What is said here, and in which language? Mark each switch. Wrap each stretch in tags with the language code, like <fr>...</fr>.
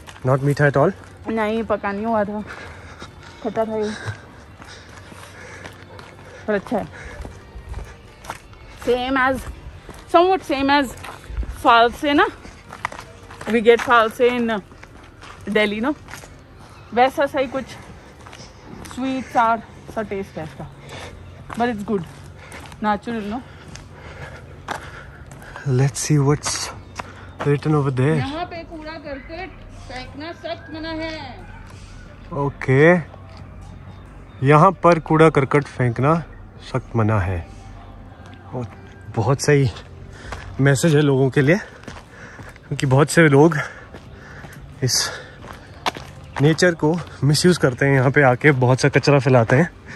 <en>Not meetha at all?</en> <hi>नहीं, पका नहीं हुआ था. खट्टा था ये. पर अच्छा है.</hi> <en>Somewhat same as false ना. We get false in Delhi, no?</en> <hi>वैसा सही कुछ</hi> <en>sweet sour</en> <hi>सा taste है इसका.</hi> <en>But it's good. Natural, no? Let's see what's written over there.</en> <hi>यहाँ पे कूड़ा करकट फेंकना सख्त मना है.</hi> <en>Okay.</en> <hi>यहाँ पर कूड़ा करकट फेंकना सख्त मना है. और बहुत सही मैसेज है लोगों के लिए, क्योंकि बहुत से लोग इस नेचर को मिसयूज़ करते हैं. यहाँ पे आके बहुत सा कचरा फैलाते हैं.</hi>